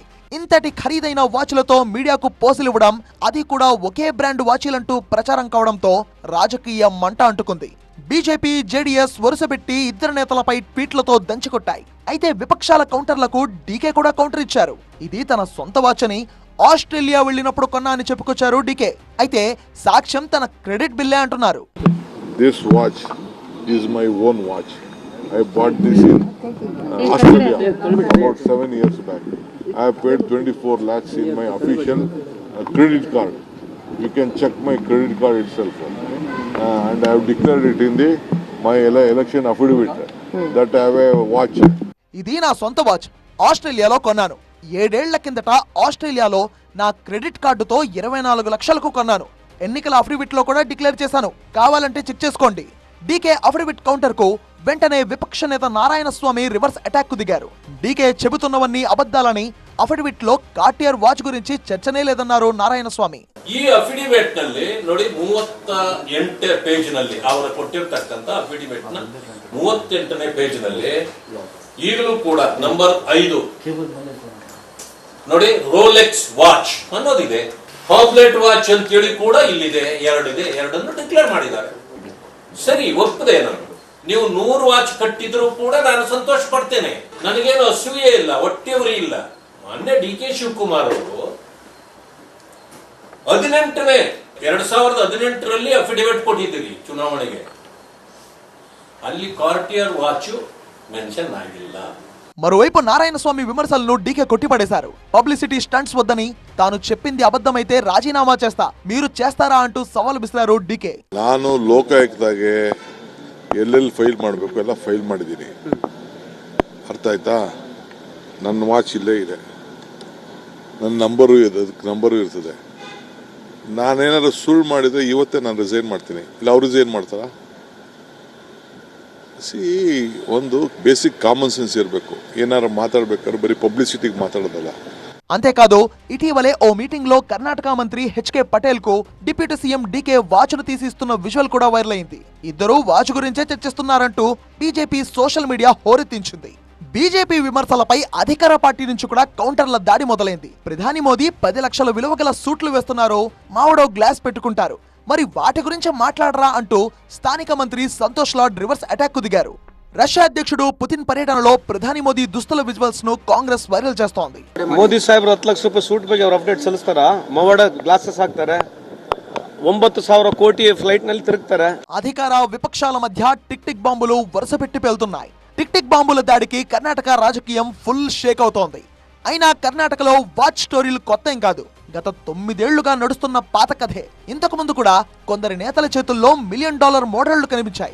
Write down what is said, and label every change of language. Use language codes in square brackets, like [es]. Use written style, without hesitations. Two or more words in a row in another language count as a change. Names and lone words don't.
[te] ఇంతటి ఖరీదైన వాచ్లతో మీడియాకు పోజులివ్వడం, అది కూడా ఒకే బ్రాండ్ వాచీలంటూ ప్రచారం కావడంతో రాజకీయ మంట అంటుకుంది. బీజేపీ, జేడీఎస్ వరుసపెట్టి ఇద్దరు నేతలపై ట్వీట్లతో దంచికొట్టాయి. అయితే విపక్షాల కౌంటర్లకు డీకే కూడా కౌంటర్ ఇచ్చారు. ఇది తన సొంత వాచ్ అని, ఆస్ట్రేలియా వెళ్ళినప్పుడు కొన్నా అని చెప్పుకొచ్చారు డీకే. అయితే సాక్ష్యం తన క్రెడిట్ బిల్లే అంటున్నారు. [en] This watch is my own watch. I bought this in Australia about 7 years back. I have paid 24 lakhs in my official credit card. You can check my credit card itself. And I have declared it in my election affidavit that I have a watch. [te] ఇది నా సొంత వాచ్, ఆస్ట్రేలియాలో కొన్నాను. 7 ఏళ్ల కిందట ఆస్ట్రేలియాలో నా క్రెడిట్ కార్డుతో 24 లక్షలకు కొన్నాను. ఎన్నికల అఫిడవిట్ లో కూడా డిక్లేర్ చేశాను, కావాలంటే చెక్ చేసుకోండి. డీకే అఫిడవిట్ కౌంటర్ కు వెంటనే విపక్ష నేత నారాయణ స్వామి [en] reverse attack [te] కు దిగారు. డీకే చెబుతున్నవన్నీ అబద్ధాలని, అఫిడవిట్ లో కార్టియర్ వాచ్ గురించి చర్చనే లేదన్నారు నారాయణ స్వామి. [kn] ಈ ಅಫಿಡವಿಟ್ ನಲ್ಲಿ ನೋಡಿ 38 ಪೇಜ್ ನಲ್ಲಿ ಅವರು ಕೊಟ್ಟಿರ್ತಕ್ಕಂತ ಅಫಿಡವಿಟ್ ನ 38ನೇ ಪೇಜ್ ನಲ್ಲಿ ಈಗಲೂ ಕೂಡ ನಂಬರ್ 5 ನೋಡಿ ರೋಲೆಕ್ಸ್ ವಾಚ್ ಅನ್ನೋದಿದೆ. ಹಾಬ್ಲೆಟ್ ವಾಚ್ ಅಂತ ಹೇಳಿ ಕೂಡ ಇಲ್ಲಿದೆ, 2 ಇದೆ, 2ಅನ್ನು ಡಿಕ್ಲೇರ್ ಮಾಡಿದ್ದಾರೆ. ಸರಿ, ಒಪ್ಪದೆ ನಾನು. ನೀವು 100 ವಾಚ್ ಕಟ್ಟಿದ್ರು ಕೂಡ ನಾನು ಸಂತೋಷ ಪಡ್ತೇನೆ. ನನಗೇನು ಅಸೂಯೆ ಇಲ್ಲ, ಹೊಟ್ಟೆವರಿ ಇಲ್ಲ. ಮೊನ್ನೆ ಡಿಕೆ ಶಿವಕುಮಾರ್ ಅವರು 2018ರಲ್ಲಿ ಅಫಿಡವಿಟ್ ಕೊಟ್ಟಿದ್ದೀರಿ ಚುನಾವಣೆಗೆ. ಅಲ್ಲಿ ಕಾರ್ಟಿಯರ್ ವಾಚ್ ಮೆನ್ಷನ್ ಆಗಿಲ್ಲ. [te] మరోవైపు నారాయణ స్వామి విమర్శలను డీకే కొట్టిపడేశారు. [en] publicity stunts [te] వద్దని, తాను చెప్పింది అబద్ధమైతే రాజీనామా చేస్తా, మీరు చేస్తారా అంటూ సవాల్ విసిరారు డీకే. [kn] ನಾನು ಲೋಕಾಯುಕ್ತಗೆ ಎಲ್ಲೆಲ್ಲಿ ಫೈಲ್ ಮಾಡಬೇಕು ಎಲ್ಲ ಫೈಲ್ ಮಾಡಿದ್ದೀನಿ. ಅರ್ಥ ಆಯ್ತಾ? ನನ್ನ ವಾಚ್ ಇಲ್ಲೇ ಇದೆ, ನನ್ನ ನಂಬರು ಇರ್ತದೆ. ನಾನೇನಾದ್ರು ಸುಳ್ಳು ಮಾಡಿದ್ರೆ ಇವತ್ತೇ ನಾನು ರಿಸೈನ್ ಮಾಡ್ತೀನಿ, ಇಲ್ಲ ಅವ್ರು ರಿಸೈನ್ ಮಾಡ್ತಾರ? ಒಂದು [en] basic common sense [kn] ಇರಬೇಕು. ಏನಾರು ಮಾತಾಡ್ಬೇಕಾದ್ರೆ ಬರೀ ಪಬ್ಲಿಸಿಟಿಗೆ మాట్లాడదಲ್ಲ. [te] అంతేకాదు ఇటీవలే ఓ మీటింగ్ లో కర్ణాటక మంత్రి హెచ్కే పటేల్ కు [en] deputy CM [te] డీకే వాచ్ను తీసిస్తున్న విజువల్ కూడా వైరల్ అయింది. ఇద్దరూ వాచ్ గురించే చర్చిస్తున్నారంటూ బీజేపీ [en] social media [te] హోరెత్తించింది. బీజేపీ విమర్శలపై అధికార పార్టీ నుంచి కూడా కౌంటర్ల దాడి మొదలైంది. ప్రధాని మోదీ 10 లక్షల విలువ గల సూట్లు వేస్తున్నారు, మావడో గ్లాస్ పెట్టుకుంటారు, మరి వాటి గురించి మాట్లాడరా అంటూ స్థానిక మంత్రి సంతోష్ లాడ్ [en] reverse attack [te] కు దిగారు. రష్యా అధ్యక్షుడు పుతిన్ పర్యటనలో ప్రధాని మోదీ దుస్తుల విజువల్స్ ను కాంగ్రెస్ వైరల్ చేస్తోంది. [kn] ಮೋದಿ ಸಾಹೇಬ್ರು 10 ಲಕ್ಷ ರೂಪಾಯಿ ಸೂಟ್ ಬಗ್ಗೆ ಅವ್ರು ಅಪ್ಡೇಟ್ ಸಲ್ಲಿಸ್ತಾರ, ಮವಾಡ ಗ್ಲಾಸಸ್ ಹಾಕ್ತಾರೆ, 9,000 ಕೋಟಿ ಫ್ಲೈಟ್ ನಲ್ಲಿ ತಿರುಗ್ತಾರೆ. [te] అధికార విపక్షాల మధ్య టిక్ టిక్ బాంబులు వరుస పెట్టి పేలుతున్నాయి. టిక్ టిక్ బాంబుల దాడికి కర్ణాటక రాజకీయం [en] full shake [te] అవుతోంది. అయినా కర్ణాటకలో వాచ్ స్టోరీలు కొత్త ఏం కాదు, గత 9 ఏళ్లుగా నడుస్తున్న పాత కథే. ఇంతకు ముందు కూడా కొందరి నేతల చేతుల్లో $1 మిలియన్ మోడళ్లు కనిపించాయి.